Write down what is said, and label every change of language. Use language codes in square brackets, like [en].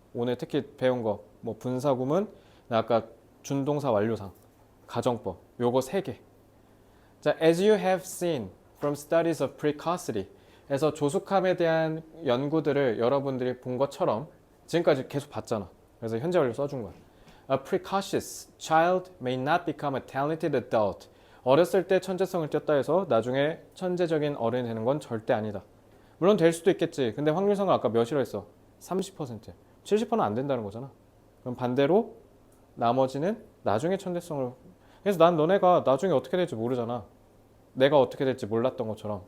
[ko] 오늘 특히 배운 거, 뭐 분사구문, 나 아까 준동사 완료상, 가정법, 요거 3개. 자, [en] as you have seen from studies of precocity, [ko] 에서 조숙함에 대한 연구들을 여러분들이 본 것처럼 지금까지 계속 봤잖아. 그래서 현재 완료 써준 거야. [en] A precocious child may not become a talented adult. [ko] 어렸을 때 천재성을 띄었다 해서 나중에 천재적인 어른이 되는 건 절대 아니다. 물론 될 수도 있겠지. 근데 확률상은 아까 몇이라 했어? 30%. 70%는 안 된다는 거잖아. 그럼 반대로 나머지는 나중에 천재성을. 그래서 난 너네가 나중에 어떻게 될지 모르잖아. 내가 어떻게 될지 몰랐던 것처럼.